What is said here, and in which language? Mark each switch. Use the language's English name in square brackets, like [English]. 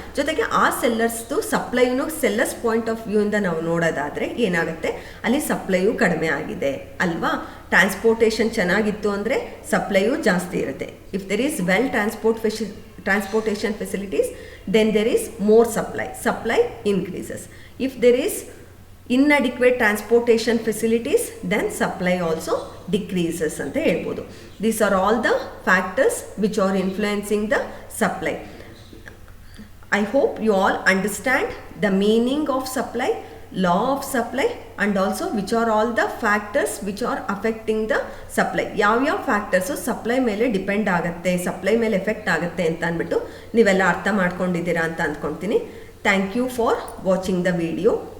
[Kannada] ಜೊತೆಗೆ ಆ ಸೆಲ್ಲರ್ಸ್ದು ಸಪ್ಲೈನು sellers [English] point of ವ್ಯೂಯಿಂದ [Kannada] ನಾವು ನೋಡೋದಾದರೆ ಏನಾಗುತ್ತೆ, ಅಲ್ಲಿ ಸಪ್ಲೈಯೂ ಕಡಿಮೆ ಆಗಿದೆ ಅಲ್ವಾ. ಟ್ರಾನ್ಸ್ಪೋರ್ಟೇಷನ್ ಚೆನ್ನಾಗಿತ್ತು ಅಂದರೆ ಸಪ್ಲೈಯೂ ಜಾಸ್ತಿ ಇರುತ್ತೆ. [English] If there is well transportation facilities, then there is more supply increases. If there is inadequate transportation facilities, then supply also decreases [Kannada] anta helbodu. [English] These are all the factors which are influencing the supply. I hope you all understand the meaning of supply, law of supply, and also which are all the factors which are affecting the supply. [Kannada] ಯಾವ factors supply ಮೇಲೆ depend ಆಗುತ್ತೆ, supply ಮೇಲೆ effect ಆಗುತ್ತೆ ಅಂತ ಅಂದ್ಬಿಟ್ಟು ನೀವೆಲ್ಲ ಅರ್ಥ ಮಾಡ್ಕೊಂಡಿದ್ದೀರಾ ಅಂತ ಅಂದ್ಕೊಳ್ತೀನಿ. [English] Thank you for watching the video.